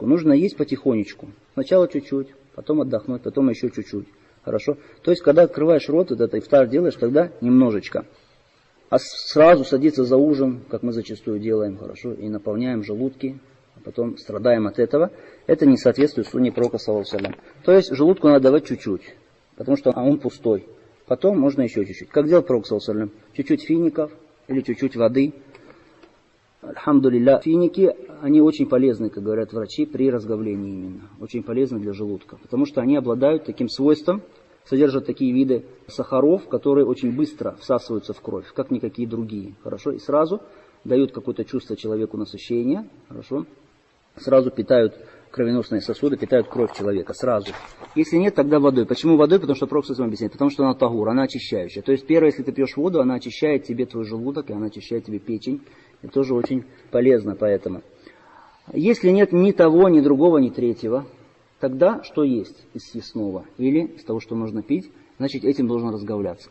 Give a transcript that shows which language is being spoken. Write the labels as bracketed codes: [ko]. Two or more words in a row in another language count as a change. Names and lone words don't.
[ru] Нужно есть потихонечку. Сначала чуть-чуть, потом отдохнуть, потом еще чуть-чуть. Хорошо? То есть, когда открываешь рот, вот это ифтар делаешь, тогда немножечко. А сразу садиться за ужин, как мы зачастую делаем, хорошо, и наполняем желудки, а потом страдаем от этого, это не соответствует сунне Пророка [ar] صلى الله عليه وسلم. [ru] То есть, желудку надо давать чуть-чуть, потому что он пустой. Потом можно еще чуть-чуть. Как делал Пророк [ar] صلى الله عليه وسلم? [ru] Чуть-чуть фиников или чуть-чуть воды. Альхамдулилля. Финики, они очень полезны, как говорят врачи, при разговлении именно. Очень полезны для желудка. Потому что они обладают таким свойством, содержат такие виды сахаров, которые очень быстро всасываются в кровь, как никакие другие. Хорошо? И сразу дают какое-то чувство человеку насыщения. Хорошо? Сразу питают кровеносные сосуды питают кровь человека сразу. Если нет, тогда водой. Почему водой? Потому что Пророк [ar] صلى الله عليه وسلم [ru] объясняет. Потому что она тагур, она очищающая. То есть первое, если ты пьешь воду, она очищает тебе твой желудок, и она очищает тебе печень. Это тоже очень полезно поэтому. Если нет ни того, ни другого, ни третьего, тогда что есть из съестного или из того, что нужно пить, значит этим должен разговляться.